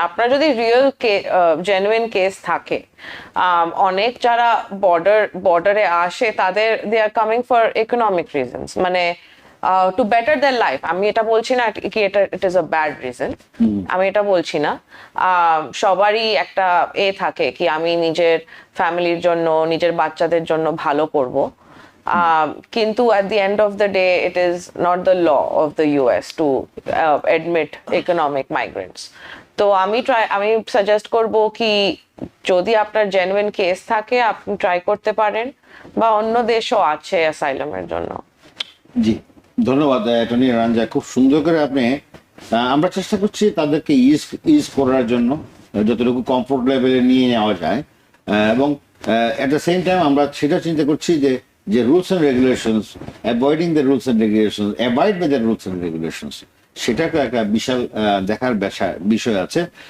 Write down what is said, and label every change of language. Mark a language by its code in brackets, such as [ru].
[bn] আপনার যদি real genuine case থাকে, অনেক যারা বর্ডারে আসে তাদের [en] they are coming for economic reasons, [bn] মানে [en] To better their life. [bn] আমি এটা বলছি না কি এটা [en] it is a bad reason, [bn] আমি এটা বলছি না। সবারই একটা থাকে কি আমি নিজের ফ্যামিলির জন্য, নিজের বাচ্চাদের জন্য ভালো করব, কিন্তু [en] at the end of the day it is not the law of the US to admit economic migrants. [bn] তো আমি সাজেস্ট করব কি যদি আপনার জেনুইন কেস থাকে আপনি ট্রাই করতে পারেন, বা অন্য দেশও আছে অ্যাসাইলামের জন্য। জি, ধন্যবাদ অ্যাটর্নি রাঞ্জা, খুব সুন্দর করে আপনি আমরা চেষ্টা করছি তাদেরকে ইজ করার জন্য, যতটুকু কমফোর্ট লেভেলে নিয়ে নেওয়া যায়, এবং [en] at the same time [bn] আমরা সেটা চিন্তা করছি যে [en] rules and regulations, avoiding the rules and regulations, [bn] avoid by the rules and regulations, সেটাকে একটা বিশাল দেখার বিষয় আছে।